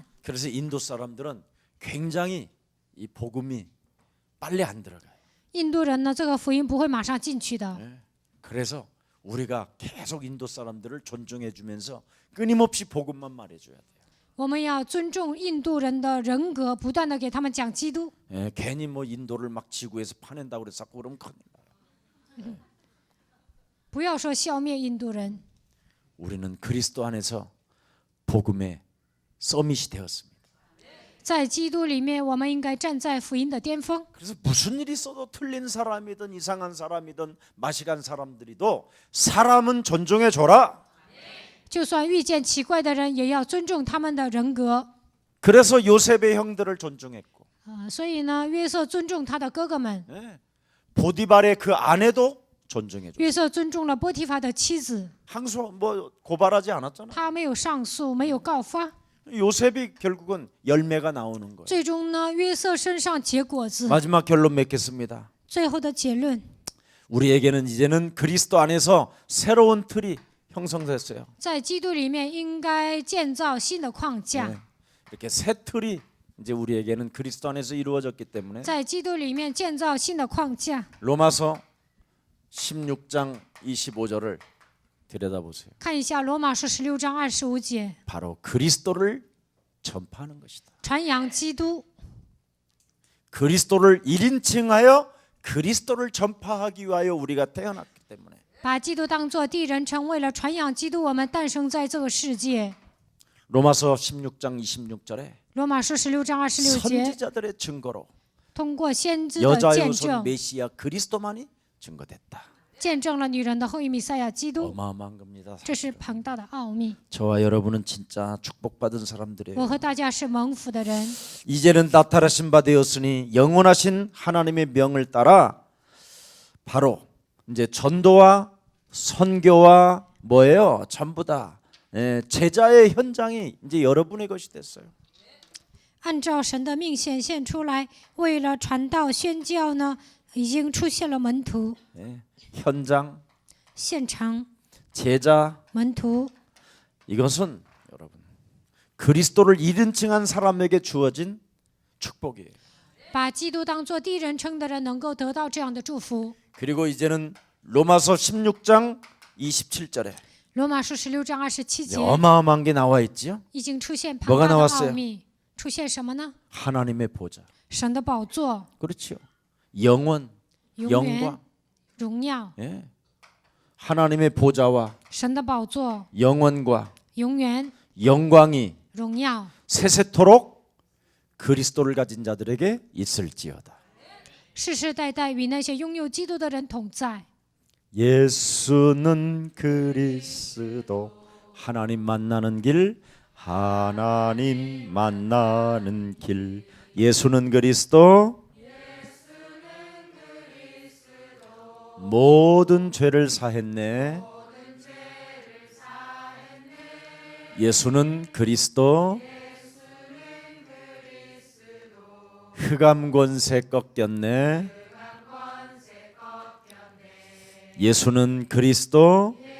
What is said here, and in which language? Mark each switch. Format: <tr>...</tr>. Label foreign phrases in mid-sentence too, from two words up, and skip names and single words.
<ko>그래서 인도 사람들은 굉장히 이 복음이 빨리 안 들어가요.</ko> <zh>印度人呢，这个福音不会马上进去的。</zh> <ko>그래서 우리가 계속 인도 사람들을 존중해 주면서 끊임없이 복음만 말해줘야 돼요.</ko> <zh>我们要尊重印度人的人格，不断的给他们讲基督。</zh> <ko>괜히 뭐 인도를 막 지구에서 파낸다고 그래서 자꾸 그러면 큰일 나요.</ko> <zh>不要说消灭印度人，</zh> <ko>우리는 그리스도 안에서 복음의 서밋이 되었습니다.</ko> <zh>在基督里面，我们应该站在福音的巅峰。</zh> <ko>그래서 무슨 일이 있어도 틀린 사람이든 이상한 사람이든 마시간 사람들이도 사람은 존중해 줘라.</ko> <zh>就算遇见奇怪的人，也要尊重他们的人格。</zh> <ko>그래서 요셉의 형들을 존중했고</ko> <zh>所以呢，约瑟尊重他的哥哥们，</zh> <ko>보디발의 그 아내도 존중해 줘.</ko> <zh>约瑟尊重了波提法的妻子，</zh> <ko>항소 뭐 고발하지 않았잖아.</ko> <zh>他没有上诉，没有告发，</zh> <ko>요셉이 결국은 열매가 나오는 거예요.</ko> <zh>最终呢，约瑟身上结果子。</zh> <ko>마지막 결론 맺겠습니다.</ko> <zh>最后的结论，</zh> <ko>우리에게는 이제는 그리스도 안에서 새로운 틀이 형성됐어요.</ko> <zh>在基督里面应该建造新的框架。</zh> <ko>네. 이렇게 새 틀이 이제 우리에게는 그리스도 안에서 이루어졌기 때문에</ko> <zh>在基督里面建造新的框架。</zh> <ko>로마서 16장 25절을 들여다보세요.</ko> <zh>看一下罗马书16章25节，</zh> <ko>바로 그리스도를 전파하는 것이다.</ko> <zh>传扬基督，</zh> <ko>그리스도를 1인칭하여 그리스도를 전파하기 위하여 우리가 태어났기 때문에</ko> <zh>把基督当作第一人称，为了传扬基督，我们诞生在这个世界。</zh> <ko>로마서 16장 26절에</ko> <zh>罗马书16章26节，</zh> <ko>선지자들의 증거로</ko> <zh>通过先知的</zh> <ko>여자의</ko> <zh>见</zh> <ko>후손</ko> <zh>证，</zh> <ko>메시아 그리스도만이 증거됐다.</ko> <zh>见证了女人的后裔弥赛亚基督，</zh> <ko>어마어마한 겁니다.</ko> <zh>这是庞大的奥秘。</zh> <ko>저와 여러분은 진짜 축복받은 사람들이에요.</ko> <zh>我和大家是蒙福的人，</zh> <ko>이제는 나타나신 바 되었으니 영원하신 하나님의 명을 따라 바로 이제 전도와 선교와 뭐예요? 전부 다 제자의 현장이 이제 여러분의 것이 됐어요.</ko> <zh>按照神的命显现出来，为了传道宣教呢，已经出现了门徒、</zh> <ko>현장,</ko> <zh>现场、</zh> <ko>제자</ko> <zh>门徒。</zh> <ko>이것은 여러분 그리스도를 1인칭한 사람에게 주어진 축복이에요.</ko> <zh>把基督当作第一人称的人，能够得到这样的祝福。</zh> <ko>그리고 이제는 로마서 16장 27절에</ko> <zh>罗马书16章27节</zh> <ko>어마어마한 게 나와 있지요.</ko> <zh>已经出现</zh> <ko>뭐가</ko> <zh>庞大的</zh> <ko>나왔어요</ko> <zh>奥秘，出现什么呢？</zh> <ko>하나님의 보좌.</ko> <zh>神的宝座、</zh> <ko>그렇죠. 영원,</ko> <zh>永远、</zh> <ko>영광.</ko> <zh>荣耀，</zh> <ko>예. 하나님의 보좌와</ko> <zh>神的宝座、</zh> <ko>영원과</ko> <zh>永远、</zh> <ko>영광이</ko> <zh>荣耀，</zh> <ko>세세토록 그리스도를 가진 자들에게 있을지어다.</ko> <zh>世世代代与那些拥有基督的人同在。</zh> <ko>예수는 그리스도 하나님 만나는 길 하나님 만나는 길 예수는 그리스도 모든 죄를 사했네 예수는 그리스도 흑암 권세 꺾였네 예수는 그리스도</ko>